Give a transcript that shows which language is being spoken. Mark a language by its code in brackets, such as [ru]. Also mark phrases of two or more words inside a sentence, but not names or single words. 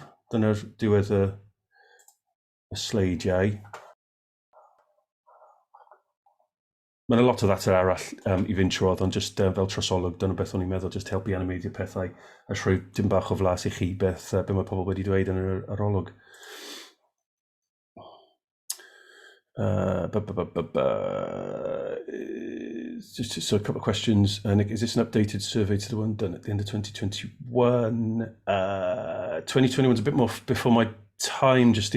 [cy] Dyna'r diwedd y sleidiau. Mae'n lot o ddata arall i fynd trwodd, ond just fel trosolwg, dyna beth o'n i'n meddwl, just helpu animeiddio pethau a rhoi dim bach o flas i chi beth mae pobl wedi dweud yn yr olwg. [en] So a couple of questions. Nick, is this an updated survey to the one done at the end of 2021? 2021 is a bit more before my time, Justine.